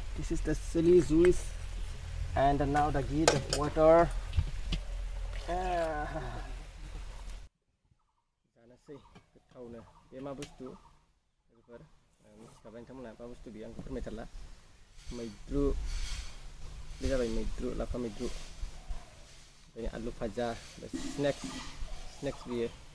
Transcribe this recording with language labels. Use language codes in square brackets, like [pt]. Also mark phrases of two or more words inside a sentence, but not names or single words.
[en] This is the chili juice, and now I give the water. [brx] जानोसै गोथावनो बे मा बुस्थु लोगोफोर मिथिखाबाय नोंथांमोनहा मा बुस्थु बेयो आंखौ फोरमायथारला मैद्रु बे जाबाय मैद्रु लाफा मैद्रु ओमफ्राय आलु भाजा स्नेक्स बेयो